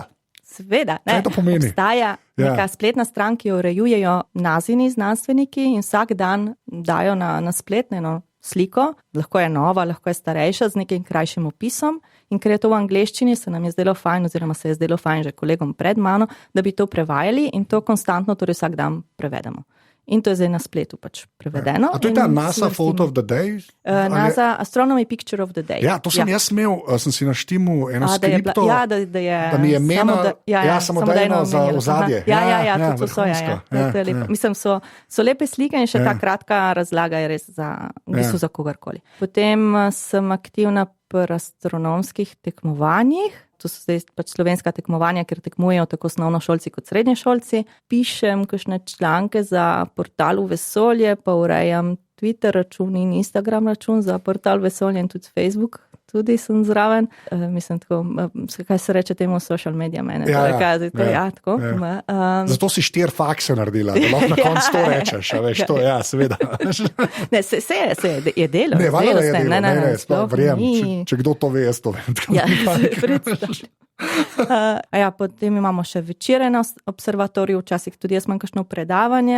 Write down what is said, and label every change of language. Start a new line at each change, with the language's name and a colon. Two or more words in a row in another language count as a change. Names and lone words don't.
Slovenian: Seveda, obstaja neka spletna stran, ki jo urejujejo nazini znanstveniki in vsak dan dajo na spletno sliko, lahko je nova, lahko je starejša z nekim krajšim opisom in ker je to v angleščini, se nam je zdelo fajn oziroma se je zdelo fajn že kolegom pred mano, da bi to prevajali in to konstantno, torej vsak dan prevedemo. In to je zdaj na spletu pač prevedeno. A to je ta NASA Photo of the Day? NASA Astronomy Picture of the Day. Ja, to sem jaz imel, sem si naštimu eno skripto, da mi je samodejno za ozadje. Ja, to so, Mislim, so lepe slike in še ta kratka razlaga je res za kogarkoli. Potem sem aktivna pri astronomskih tekmovanjih. To so zdaj pač slovenska tekmovanja, ker tekmujejo tako osnovnošolci kot srednješolci. Pišem kakšne članke za portal Vesolje, pa urejam Twitter račun in Instagram račun za portal Vesolje in tudi Facebook tudi sem zraven. Mislim, tako, kaj se reče temu
English: social media manager.
Slovenian: Tako. Zato si 4 fakse naredila, da lahko na koncu to rečeš. Veš, to, seveda. Ne, se je delo. Ne, verjamem. Če kdo to ve, jaz to vem. Potem imamo še večere na observatoriju, včasih tudi jaz imam kakšno predavanje.